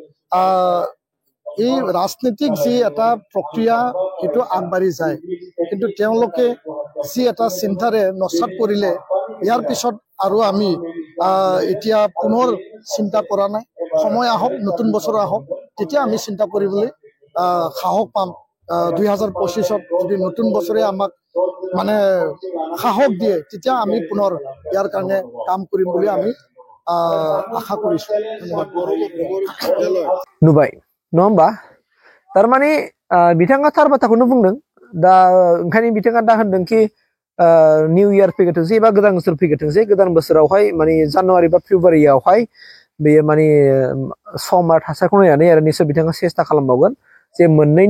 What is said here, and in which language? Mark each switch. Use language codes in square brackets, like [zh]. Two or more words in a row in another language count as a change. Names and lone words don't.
[as] এই ৰাজনীতিক যি এটা প্ৰক্ৰিয়া সেইটো আগবাঢ়ি যায় কিন্তু তেওঁলোকে যি এটা চিন্তাৰে নস্যাৎ কৰিলে ইয়াৰ পিছত আৰু আমি এতিয়া পুনৰ চিন্তা কৰা নাই সময় আহক নতুন বছৰ আহক তেতিয়া আমি চিন্তা কৰিবলৈ সাহস পাম 2025ত যদি নতুন বছৰে আমাক মানে সাহস দিয়ে তেতিয়া আমি পুনৰ ইয়াৰ কাৰণে কাম কৰিম বুলি আমি আশা কৰিছো [brx] नुबाय नङा होमबा थारमाने बिथाङा थार बाथ्राखौनो बुंदों दा ओंखायनो बिथाङा दा होनदों कि [en] new year [brx] फैगोथोंसै एबा गोदान बोसोर फैगोथोंसै गोदान बोसोरावहाय माने जानुवारि बा फेब्रुवारियावहाय बेयो माने सम आरो थासारिखौ नायनानै आरो निश्चय बिथाङा सेस्था खालामबावगोन जे मोननैनि